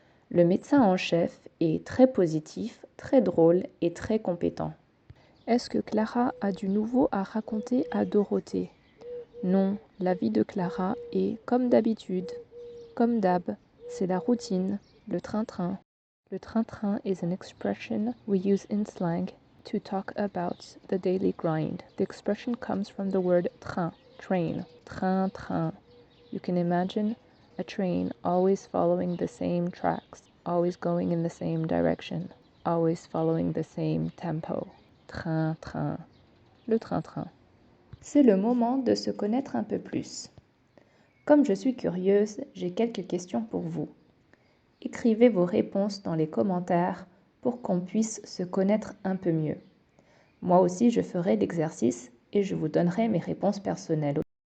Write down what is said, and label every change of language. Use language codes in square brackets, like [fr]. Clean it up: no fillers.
[fr] Le médecin en chef est très positif, très drôle et très compétent. Est-ce que Clara a du nouveau à raconter à Dorothée? Non, la vie de Clara est comme d'habitude. Comme d'hab, c'est la routine, le train-train. [en] Le train-train is an expression we use in slang to talk about the daily grind. The expression comes from the word train, train, train-train. You can imagine a train always following the same tracks, always going in the same direction, always following the same tempo. [fr] Train-train. Le train-train. C'est le moment de se connaître un peu plus. Comme je suis curieuse, j'ai quelques questions pour vous. Écrivez vos réponses dans les commentaires pour qu'on puisse se connaître un peu mieux. Moi aussi, je ferai l'exercice et je vous donnerai mes réponses personnelles.